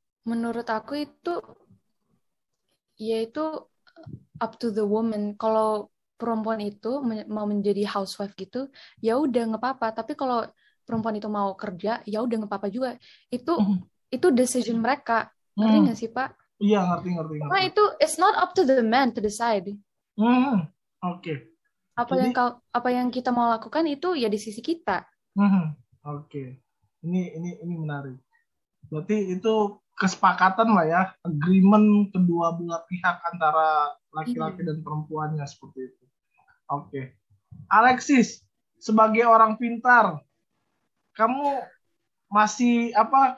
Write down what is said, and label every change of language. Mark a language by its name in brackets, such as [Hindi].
[Indonesian] Menurut aku itu yaitu [English] up to the woman. [Indonesian] Kalau perempuan itu mau menjadi housewife gitu, ya udah nggak apa-apa. Tapi kalau perempuan itu mau kerja, ya udah nggak apa-apa juga. Itu Hmm, itu decision mereka. Ngerti hmm, nggak sih, Pak? iya ngerti ngerti Karena ngerti. itu [English] it's not up to the man to decide. [Indonesian] Hmm, oke. Jadi, Apa yang kita mau lakukan itu ya di sisi kita. oke. Ini menarik. Berarti itu kesepakatan lah ya, agreement kedua belah pihak antara laki-laki Iya. dan perempuannya seperti itu. Oke. Alexis, sebagai orang pintar, kamu masih apa?